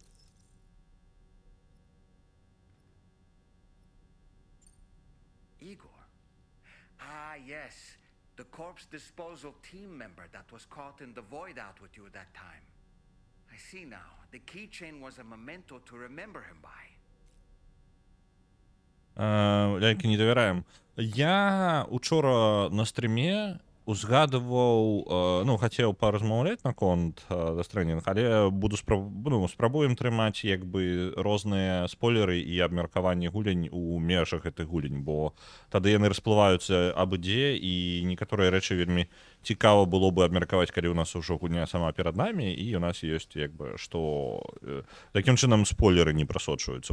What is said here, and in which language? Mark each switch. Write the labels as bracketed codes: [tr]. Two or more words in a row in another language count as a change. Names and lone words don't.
[en] Igor. Ah, yes. The corpse disposal team member that was caught in the void out with you that time. I see now. The keychain was a memento to remember him by. [be] Лялькі не давяраем. Я учора на стріме узгадываў, ну, хацеў паразмаўляць наконт Death Stranding, але спрабуем трымаць як бы розныя спойлеры і абмеркаванні гулень у межах гэтых гулень, бо тады яны расплываюцца абы-дзе, і некаторыя рэчы вельмі цікава было бы абмеркаваць, калі ў нас ужо гульня сама перад намі, і у нас ёсць як бы што такім чынам спойлеры не прасочваюцца.